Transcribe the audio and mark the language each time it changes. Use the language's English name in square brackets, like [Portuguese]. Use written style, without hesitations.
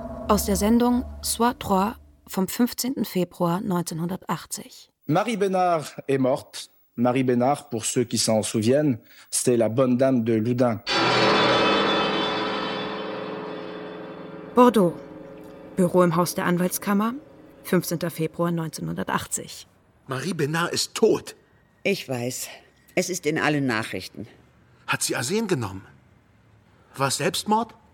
[German] Aus der Sendung Soir Trois vom 15. Februar 1980. [French] Marie Bénard est morte. Marie Bénard, pour ceux qui s'en souviennent, c'était la bonne dame de Loudun. [German] Bordeaux, Büro im Haus der Anwaltskammer, 15. Februar 1980. Marie Bénard ist tot. Ich weiß. Es ist in allen Nachrichten. Hat sie Arsen genommen? War es Selbstmord?